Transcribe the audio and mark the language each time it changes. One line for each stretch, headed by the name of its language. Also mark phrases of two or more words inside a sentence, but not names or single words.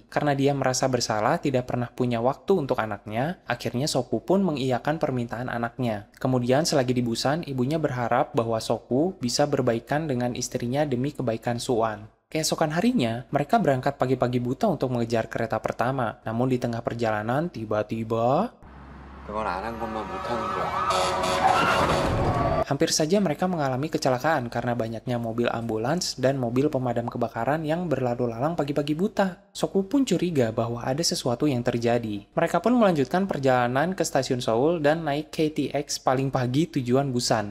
Indonesian: Karena dia merasa bersalah tidak pernah punya waktu untuk anaknya, akhirnya Soku pun mengiyakan permintaan anaknya. Kemudian selagi di Busan, ibunya berharap bahwa Soku bisa berbaikan dengan istrinya demi kebaikan Suan. Keesokan harinya, mereka berangkat pagi-pagi buta untuk mengejar kereta pertama. Namun di tengah perjalanan, tiba-tiba
Korean: 그건 안 한 것만 못하는 거야.
Indonesian: hampir saja mereka mengalami kecelakaan karena banyaknya mobil ambulans dan mobil pemadam kebakaran yang berlalu lalang pagi-pagi buta. Soku pun curiga bahwa ada sesuatu yang terjadi. Mereka pun melanjutkan perjalanan ke stasiun Seoul dan naik KTX paling pagi tujuan Busan.